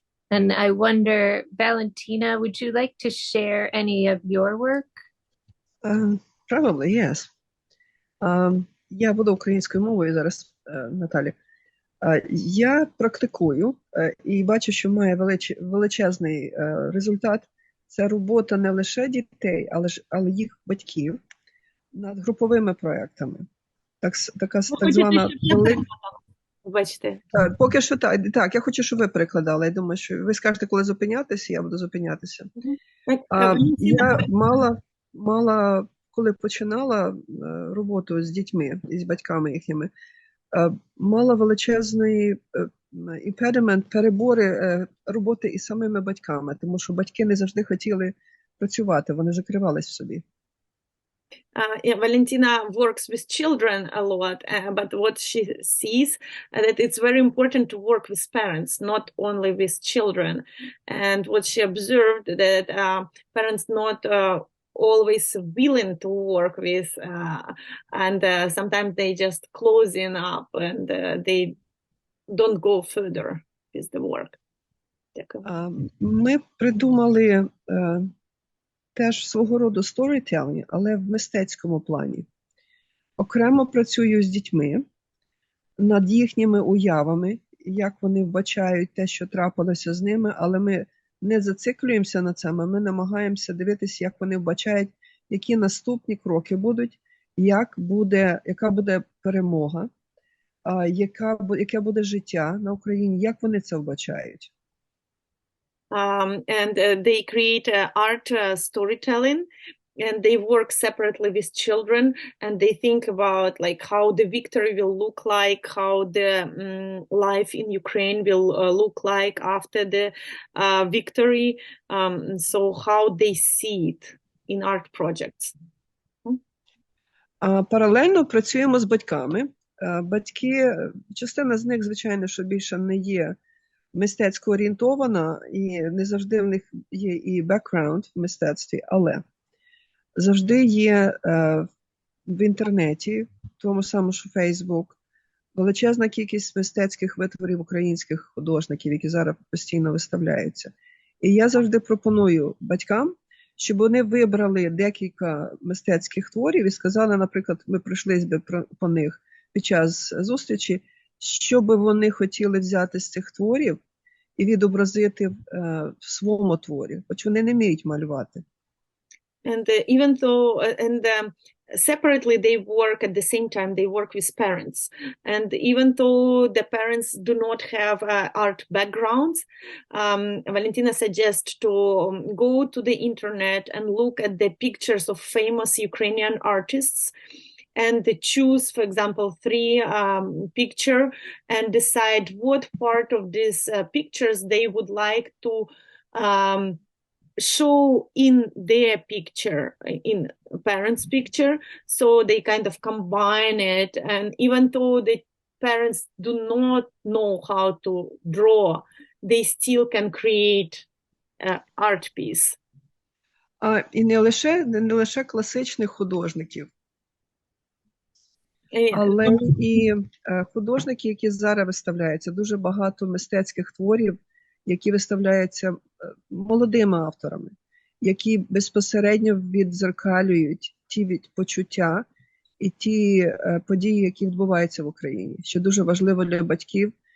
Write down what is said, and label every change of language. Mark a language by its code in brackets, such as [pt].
[en] And I wonder, Valentina, would you like to share any of your work? Probably, yes. [uk] Я буду українською мовою зараз, Наталі. Я практикую і бачу, що має величезний результат. Це робота не лише дітей, але їх батьків над груповими проєктами. Так звана велика... Бачите. Поки що так, я хочу, щоб ви перекладали. Я думаю, що ви скажете, коли зупинятися, я буду зупинятися. Я мала, коли починала роботу з дітьми і з батьками їхніми, мала величезний імпедимент, перебори роботи із самими батьками, тому що батьки не завжди хотіли працювати, вони закривались в собі. [en] Yeah, Valentina works with children a lot, but what she sees that it's very important to work with parents, not only with children. And what she observed that parents not always willing to work with, and sometimes they just closing up and they don't go further with the work. [uk] Ми придумали теж свого роду сторітелінг, але в мистецькому плані. Окремо працюю з дітьми над їхніми уявами, як вони вбачають те, що трапилося з ними, але ми не зациклюємося на цьому, ми намагаємося дивитися, як вони вбачають, які наступні кроки будуть, яка буде перемога, яке буде життя на Україні, як вони це вбачають. [en] And they create art storytelling, and they work separately with children, and they think about like how the victory will look like, how the life in Ukraine will look like after the victory, so how they see it in art projects. [uk] Паралельно працюємо з батьками. Батьки, частина з них, звичайно, що більше не є мистецько орієнтована, і не завжди в них є і бекграунд в мистецтві, але завжди є в інтернеті, в тому самому що Фейсбук, величезна кількість мистецьких витворів українських художників, які зараз постійно виставляються. І я завжди пропоную батькам, щоб вони вибрали декілька мистецьких творів і сказали, наприклад, ми пройшлись би по них під час зустрічі, що би вони хотіли взяти з цих творів і відобразити в своєму творі, хоч вони не вміють малювати. [en] And even though, separately they work at the same time, they work with parents. And even though the parents do not have art backgrounds, Valentina suggests to go to the internet and look at the pictures of famous Ukrainian artists and choose, for example, 3 pictures and decide what part of these pictures they would like to show in their picture, in parents' picture, so they kind of combine it. And even though the parents do not know how to draw, they still can create an art piece. [uk] І не лише класичних художників, але і художники, які зараз виставляються, дуже багато мистецьких творів, які виставляються молодими авторами, які безпосередньо віддзеркалюють ті почуття і ті події, які відбуваються в Україні, що дуже важливо для батьків.